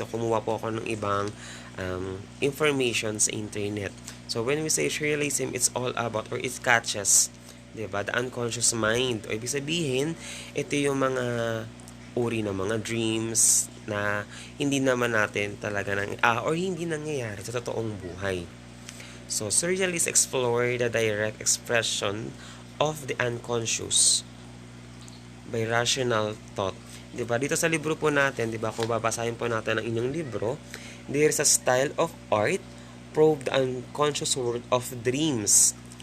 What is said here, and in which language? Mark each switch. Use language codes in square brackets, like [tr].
[tl] So, kumuha po ako ng ibang information sa internet. [en] So, when we say surrealism, it's all about, or it catches, diba, the unconscious mind. [tl] O ibig sabihin, ito yung mga uri ng mga dreams na hindi naman natin talaga or hindi nangyayari sa totoong buhay. [en] So, surrealists explore the direct expression of the unconscious by rational thought. [tl] Diba? Dito sa libro po natin, diba, kung babasahin po natin ang inyong libro, [en] there is a style of art, probe the unconscious world of dreams.